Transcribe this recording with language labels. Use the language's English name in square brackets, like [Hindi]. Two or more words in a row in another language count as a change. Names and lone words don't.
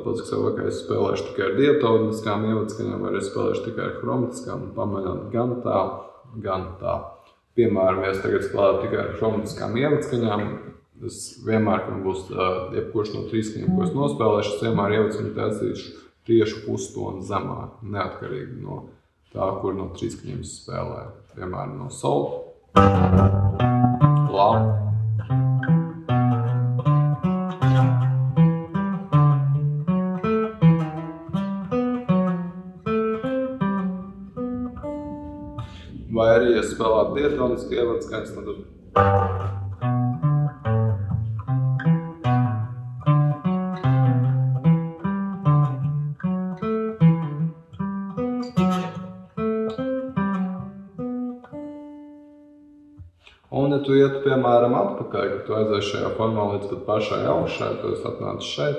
[Latvian] Pats, ka sev, vai es spēlēšu tikai ar diatoniskām ievadskaņām, vai es spēlēšu tikai ar chromatiskām, un pamēģināt gan tā. Piemēram, ja es tagad spēlētu tikai ar chromatiskām ievadskaņām, es vienmēr, kad būs jebkurš no trīskaņiem, ko es nospēlēšu, es vienmēr ievadskaņu taisīšu tieši pustoni zemāk, neatkarīgi no tā, kur no trīskaņiem es spēlēju. Piemēram, no sol, la, vai arī, ja spēlētu diatonisku ievadskaņas, tad un, ja tu ietu, piemēram, atpakaļ, ka tu aizies šajā formā līdz pat pašai augšai, tad es atnācu šeit.